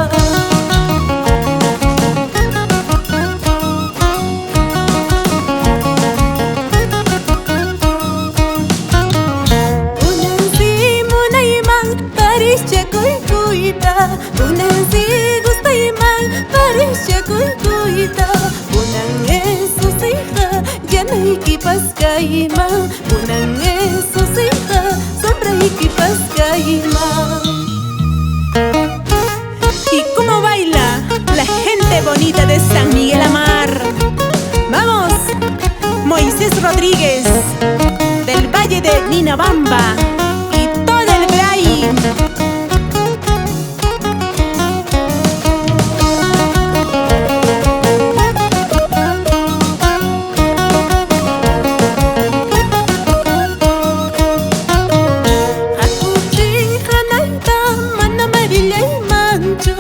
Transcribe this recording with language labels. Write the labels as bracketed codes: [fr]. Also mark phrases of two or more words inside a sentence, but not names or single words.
[qu] Unansi munayman parishchakuykuyta. Unansi gustayman parishchakuykuyta. Unan esusija yanaykipas kayman. Unan esusija sombraykipas kayman. [es] ¿Y cómo baila la gente bonita de San Miguel Amar? ¡Vamos! Moisés Rodríguez, del Valle de Ninabamba, y todo el Bray. [qu] Hakuchi hanayta mana marillay manchu.